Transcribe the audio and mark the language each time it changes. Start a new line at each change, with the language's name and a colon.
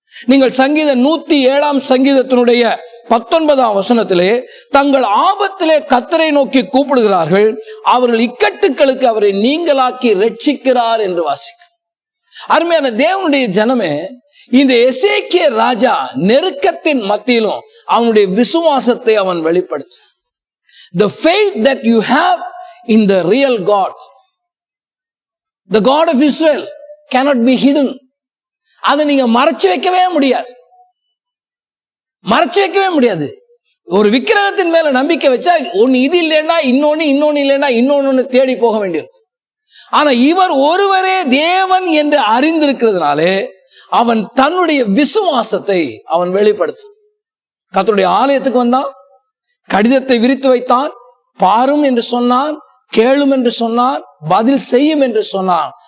Tamil: நீங்கள் சங்கீதம் 107ஆம் சங்கீதத்தினுடைய 19ஆம் வசனத்திலே, தங்கள் ஆபத்திலே கர்த்தரை நோக்கி கூப்பிடுகிறார்கள், அவர்கள் இக்கட்டுகளுக்கு அவரை நீங்களாக்கி ரட்சிக்கிறார் என்று வாசிக்க. அருமையான தேவனுடைய ஜனமே, இந்த எசேக்கியா ராஜா நெருக்கத்தின் மத்தியிலும் அவனுடைய விசுவாசத்தை அவன் வெளிப்படுத்த.
English: The faith that you have in the real God, the God of Israel, cannot be hidden.
Tamil: அதை நீங்க மறைச்சு வைக்கவே முடியாது, மறைச்சு வைக்கவே முடியாது. ஒரு விக்கிரகத்தின் மேல நம்பிக்கை வச்சா ஒன்னு இது இல்லைன்னா இன்னொன்னு, இன்னொன்னு இல்லைன்னா இன்னொன்னு தேடி போக வேண்டியிருக்கும். ஆனா இவர் ஒருவரே தேவன் என்று அறிந்திருக்கிறதுனாலே அவன் தன்னுடைய விசுவாசத்தை அவன் வெளிப்படுத்த கர்த்தருடைய ஆலயத்துக்கு வந்தான், கடிதத்தை விரித்து வைத்தான், பாரும் என்று சொன்னான், கேளும் என்று சொன்னான், பதில் செய்யும் என்று சொன்னான்.